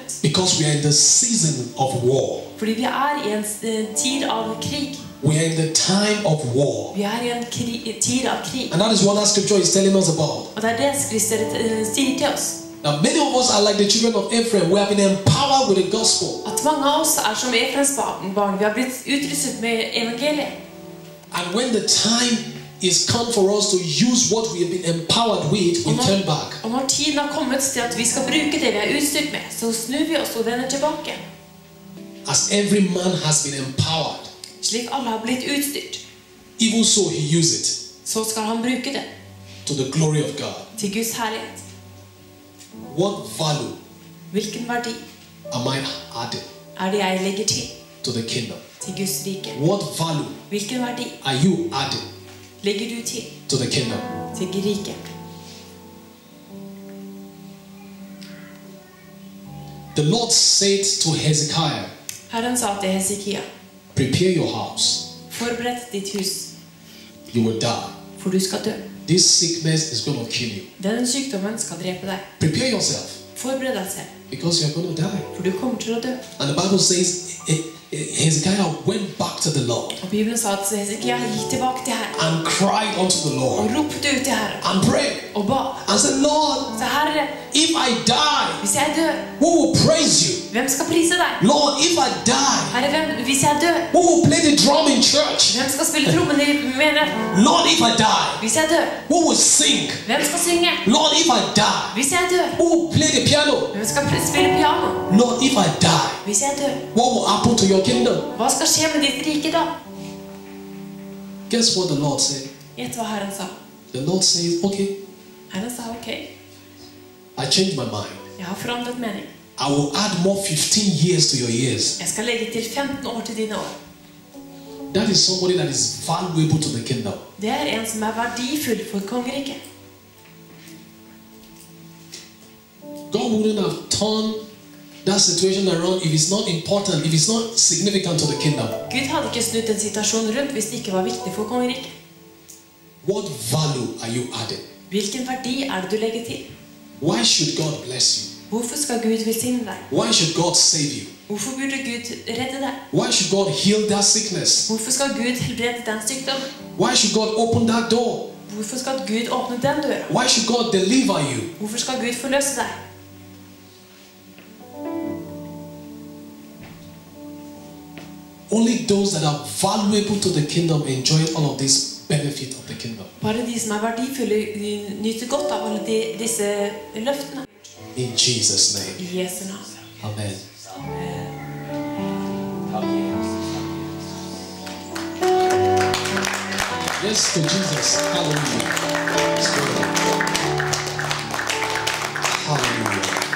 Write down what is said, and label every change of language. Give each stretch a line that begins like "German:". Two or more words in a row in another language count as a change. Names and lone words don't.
English: Because we are in the season of war.
Norwegian: Fordi vi er i en tid av krig.
English: We are in the time of war.
Norwegian: Vi er i en tid av krig.
English: And that is what that scripture is telling us about.
Norwegian: Og det er det Kristus sier til oss.
English: Now many of us are like the children of Ephraim. We have been empowered with the gospel.
Norwegian: At mange av oss er som Efraims barn. Vi har blitt utrustet med evangeliet.
English: And when the time is come for us to use what we have been empowered with, we turn back.
Norwegian: Og når tiden har kommet til at vi skal bruke det vi er utstyrt med, så snur vi oss og vender tilbake.
English: As every man has been empowered,
Norwegian: Slik alle har blitt utstyrt,
English: even so he use it
Norwegian: så skal han bruke det
English: to the glory of God.
Norwegian: til Guds herlighet.
English: What value
Norwegian: Hvilken verdi
English: am I adding
Norwegian: er det jeg legger
English: to the kingdom?
Norwegian: til Guds rike?
English: What value
Norwegian: Hvilken verdi
English: are you adding
Norwegian: legger du
English: to the kingdom?
Norwegian: til riket?
English: The Lord said to Hezekiah,
Norwegian: Herren sa til Hesekia,
English: prepare your house,
Norwegian: forbered ditt hus,
English: you will die.
Norwegian: for du skal dø.
English: This sickness is going to kill you.
Norwegian: Den sykdommen skal drepe deg.
English: Prepare yourself,
Norwegian: Forbered deg selv,
English: because you're going to die.
Norwegian: for du kommer til å dø.
English: And the Bible says Hezekiah went back to the Lord
Norwegian: Og Bibelen sa at Hesekia gikk tilbake til Herren
English: and cried unto the
Norwegian: og
English: Lord
Norwegian: ropte ut til Herren
English: and prayed
Norwegian: og ba.
English: and said, Lord,
Norwegian: Så Herre,
English: if I die,
Norwegian: hvis jeg dør,
English: who will praise you?
Norwegian: hvem skal prise deg?
English: Lord, if I die,
Norwegian: Herre, hvis jeg dør,
English: who will play the drum in church?
Norwegian: hvem skal spille trommen i menigheten?
English: Lord, if I die,
Norwegian: Hvis jeg dør,
English: who will sing?
Norwegian: hvem skal synge?
English: Lord, if I die,
Norwegian: Hvis jeg dør,
English: who will play the piano?
Norwegian: hvem skal spille piano?
English: Lord, if I die,
Norwegian: Hvis jeg dør,
English: what will happen to your kingdom?
Norwegian: hva skal skje med ditt rike da?
English: Guess what the Lord said?
Norwegian: Gjett hva Herren sa.
English: The Lord says, okay,
Norwegian: Herren sa, ok,
English: I changed my mind.
Norwegian: jeg har forandret mening.
English: I will add more 15 years to your years.
Norwegian: Jeg skal legge til 15 år til dine år.
English: That is somebody that is valuable to the kingdom.
Norwegian: Det er en som er verdifull for kongeriket.
English: God wouldn't have turned that situation around if it's not important, if it's not significant to the kingdom.
Norwegian: Gud hadde ikke snudd den situasjonen rundt hvis det ikke var viktig for kongeriket.
English: What value are you adding?
Norwegian: Hvilken verdi er det du legger til?
English: Why should God bless you?
Norwegian: Hvorfor skal Gud velsigne deg?
English: Why should God save you?
Norwegian: Hvorfor burde Gud redde deg?
English: Why should God heal that sickness?
Norwegian: Hvorfor skal Gud helbrede den sykdommen?
English: Why should God open that door?
Norwegian: Hvorfor skal Gud åpne den døra?
English: Why should God deliver you?
Norwegian: Hvorfor skal Gud forløse deg?
English: Only those that are valuable to the kingdom enjoy all of this benefit of the kingdom.
Norwegian: Bare de som er verdifulle nyter godt av alle disse løftene.
English: In Jesus' name.
Norwegian: I Jesu navn.
English: Amen. Yes, to Jesus. Hallelujah. Hallelujah.